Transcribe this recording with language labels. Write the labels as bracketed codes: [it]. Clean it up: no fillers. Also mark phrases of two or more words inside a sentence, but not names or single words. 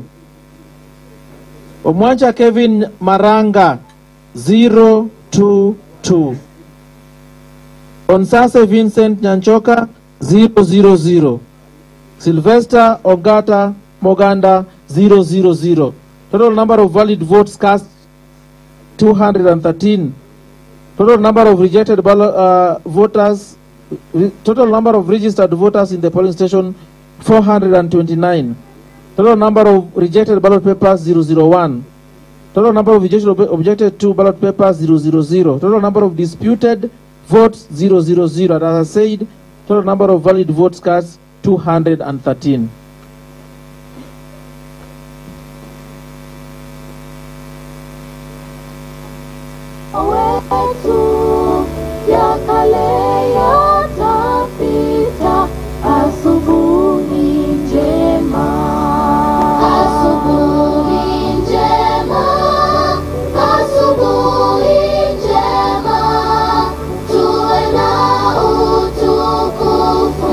[en] Omwancha Kevin Maranga 022. Onsase Vincent Nyanchoka 000. Sylvester Ogata Moganda 000. Total number of valid votes cast 213. Total number of rejected voters, total number of registered voters in the polling station 429. Total number of rejected ballot papers 001. Total number of rejection objected to ballot papers 000. Total number of disputed votes 000. And as I said, total number of valid votes cast 213. [sw] Wetu ya kale yatapita. Asubuhi njema, asubuhi njema, asubuhi njema, tuwe na utukufu.